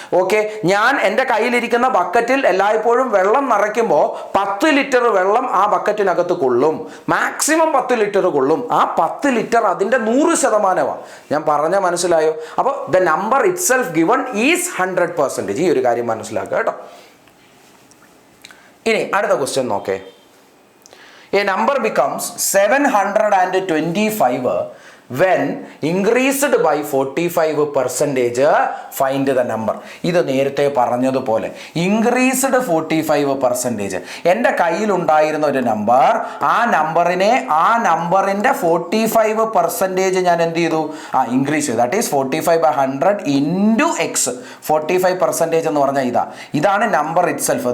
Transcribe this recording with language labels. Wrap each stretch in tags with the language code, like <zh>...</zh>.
<ml>Okay, ഞാൻ എൻ്റെ കയ്യിലിരിക്കുന്ന ബക്കറ്റിൽ എല്ലായ്പ്പോഴും വെള്ളം നിറയ്ക്കുമ്പോൾ 10 ലിറ്റർ വെള്ളം ആ ബക്കറ്റിനകത്ത് കൊള്ളും. മാക്സിമം 10 ലിറ്റർ കൊള്ളും. ആ 10 ലിറ്റർ അതിൻ്റെ 100%. ഞാൻ പറഞ്ഞാൽ മനസ്സിലായോ? അപ്പോൾ</ml> <en>The number itself given is 100%.</en> <ml>ഈ ഒരു കാര്യം മനസ്സിലാക്കുക കേട്ടോ. ഇനി അടുത്ത ക്വസ്റ്റ്യൻ നോക്കേ.</ml> <en>A number becomes 725 when increased by 45%, find the number.</en> <ml>ഇത് നേരത്തെ പറഞ്ഞതുപോലെ ഇൻക്രീസ്ഡ് 45%. എൻ്റെ കയ്യിലുണ്ടായിരുന്ന ഒരു നമ്പർ, ആ നമ്പറിൻ്റെ 45% ഞാൻ എന്ത് ചെയ്തു? ഇൻക്രീസ് ചെയ്തു.</ml> <en>That is 45/100 into x.</en> <ml>45% എന്ന് പറഞ്ഞാൽ ഇതാണ് നമ്പർ ഇറ്റ് സെൽഫ്.</ml>